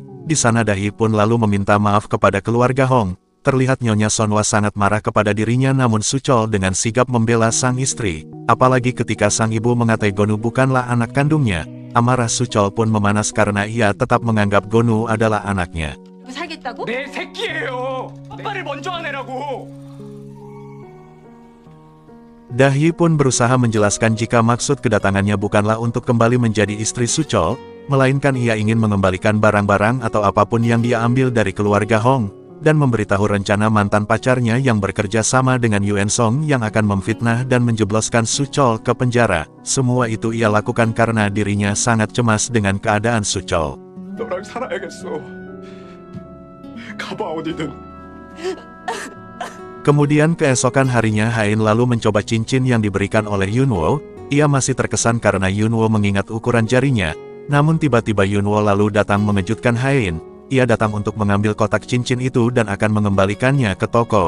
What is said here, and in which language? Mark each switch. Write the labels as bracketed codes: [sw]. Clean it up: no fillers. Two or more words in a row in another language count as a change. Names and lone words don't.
[id] Di sana Dahi pun lalu meminta maaf kepada keluarga Hong. Terlihat Nyonya Sonwa sangat marah kepada dirinya namun Suchol dengan sigap membela sang istri. Apalagi ketika sang ibu mengatai Gonu bukanlah anak kandungnya. Amarah Suchol pun memanas karena ia tetap menganggap Gonu adalah anaknya. [ko] 살겠다고? 내 새끼예요. 아빠를 먼저 하내라고. [id] Dahye pun berusaha menjelaskan jika maksud kedatangannya bukanlah untuk kembali menjadi istri Suchol, melainkan ia ingin mengembalikan barang-barang atau apapun yang dia ambil dari keluarga Hong, dan memberitahu rencana mantan pacarnya yang bekerja sama dengan Yuen Song yang akan memfitnah dan menjebloskan Suchol ke penjara. Semua itu ia lakukan karena dirinya sangat cemas dengan keadaan Suchol. [ko] 너랑 살아야겠어. 가봐 어디든. [id] Kemudian keesokan harinya Hain lalu mencoba cincin yang diberikan oleh Yunwo. Ia masih terkesan karena Yunwo mengingat ukuran jarinya, namun tiba-tiba Yunwo lalu datang mengejutkan Hain. Ia datang untuk mengambil kotak cincin itu dan akan mengembalikannya ke toko.